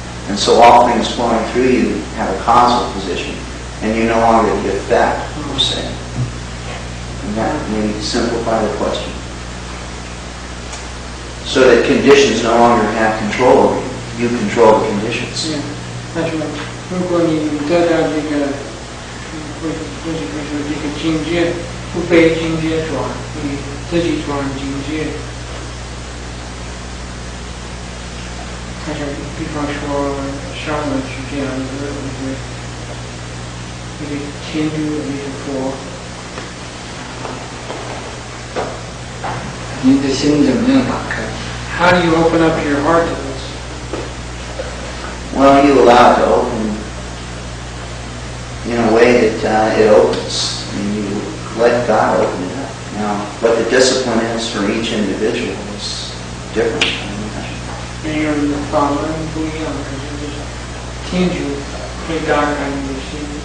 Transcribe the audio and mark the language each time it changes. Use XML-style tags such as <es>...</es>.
<en>And so all things flowing through you have a causal position. And you're no longer the effect, per se. And that may simplify the question. So that conditions no longer have control over you. You control the conditions. Yeah.</en> <zh>但是如果你得到这个，或者说这个境界，不被境界转，你自己转境界。好像比方说上文是这样子，那个天主，那个佛。你的心怎么样打开？</zh> <en>How do you open up your heart to this? Well, you allow it to open in a way that it opens. And you let God open it up. Now, what the discipline is for each individual is different.</en> <zh>每个人的法门不一样，可是就是天主会打开你的心。</zh>